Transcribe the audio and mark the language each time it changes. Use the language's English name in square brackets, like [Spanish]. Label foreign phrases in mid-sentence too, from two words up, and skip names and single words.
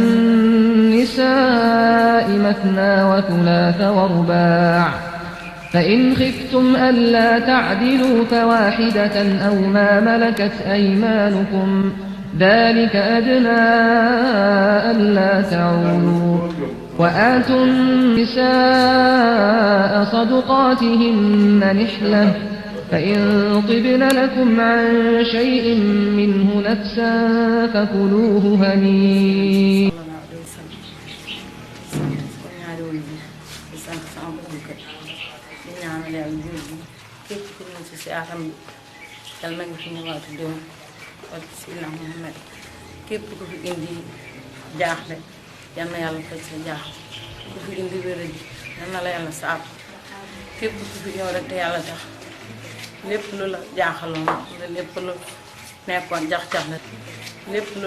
[Arabic] النساء مثنى وثلاث ورباع فإن خفتم ألا تعدلوا فواحدة أو ما ملكت أيمانكم ذلك أدنى ألا تعولوا وآتوا النساء صدقاتهن نحلة فإن طبن لكم عن شيء منه نفسا فكلوه هنيئا [Wolof] képp ku fi indi jaaxle yal na yàlla faj sa jaaxle ku fi indi wéradi yal na la yàlla saab képp ku fi ñëw rek te yàlla tax lépp lu la jaaxaloon la lépp lu nekkoon jax-jax la lépp lu